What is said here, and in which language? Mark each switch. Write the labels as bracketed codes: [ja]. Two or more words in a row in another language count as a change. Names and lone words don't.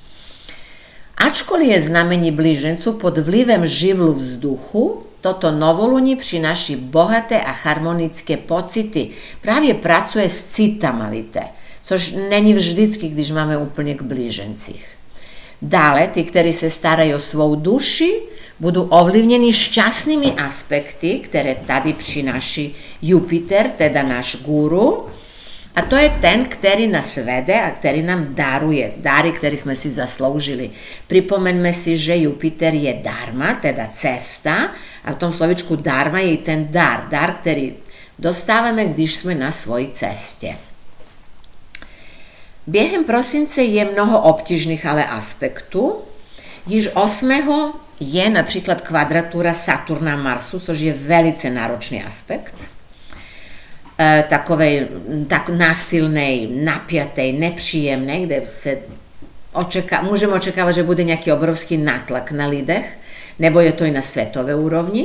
[cs] Ačkoliv je znamení blíženců pod vlivem živlu vzduchu, toto novoluní přináší bohaté a harmonické pocity. Právě pracuje s citama, víte, což není vždycky, když máme úplněk blížencích. Dále, [sk] tí, ktorí sa starajú o svoju duši, budú ovlivnení šťastnými aspekty, ktoré tady prináši Jupiter, teda náš guru. A to je ten, ktorý nás vede a ktorý nám daruje dary, ktoré sme si zaslúžili. Pripomeňme si, že Jupiter je dharma, teda cesta, a v tom slovičku dharma je ten dar, ktorý dostávame, když sme na svojej ceste. [cs] Během prosince je mnoho obtížných ale aspektů. Již 8. je například kvadratúra Saturna Marsu, což je velice náročný aspekt. Tak násilnej, napiatej, nepříjemnej, kde se môžeme očakávať, že bude nejaký obrovský nátlak na lidech, nebo je to i na svetové úrovni.